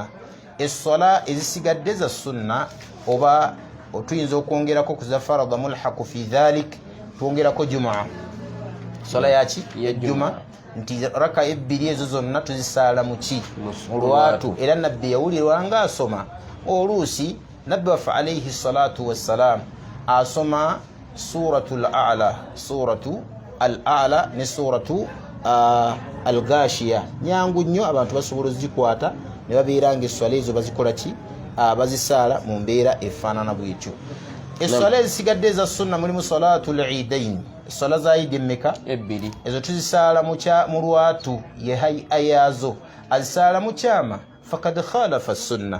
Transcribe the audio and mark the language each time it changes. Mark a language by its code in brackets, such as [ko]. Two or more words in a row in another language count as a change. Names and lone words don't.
[lg] Essala ezisigadde za sunna oba otuyinza okwongerako ku za faradha [ar] ملحق في ذلك [lg] twongerako jumaa. Essala yaki? Ya juma. Nti raka ebbiri ezo zonna tuzisaala mu ki? Mu lwatu. Era nabbi yawulirwa nga asoma oluusi nabbi waffe [ar] عليه الصلاة والسلام [lg] asoma suratul al-a'la ne suratu al-ghashiya. Nyangu nnyo abantu basobola ozikwata ne babeera ng'esswala ezo bazikola ki? Bazisaala mu mbeera efaanana bwetyo. Esswala ezisigadde eza sunna mulimu [ar] صلاة العيدين. [lg] Esswala za Eid emmeka? Ebbiri. Ezo tuzisaala mu lwatu ye hay'a yaazo azisaala mu kyama [ar] فقد خالف السنة.